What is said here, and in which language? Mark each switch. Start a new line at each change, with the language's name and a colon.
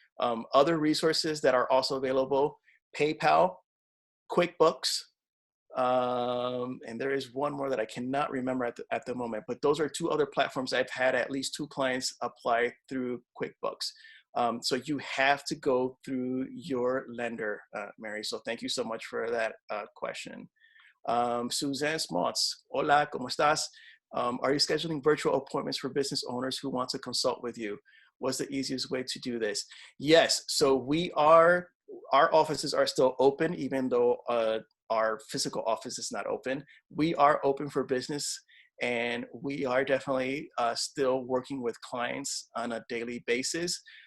English: Other resources that are also available, PayPal, QuickBooks, and there is one more that I cannot remember at the moment, but those are two other platforms I've had at least 2 clients apply through QuickBooks. So you have to go through your lender, Mary. So thank you so much for that question.
Spanish: Suzanne Smots, hola, ¿cómo estás?
English: Are you scheduling virtual appointments for business owners who want to consult with you? What's the easiest way to do this? Yes, so our offices are still open, even though our physical office is not open. We are open for business, and we are definitely still working with clients on a daily basis.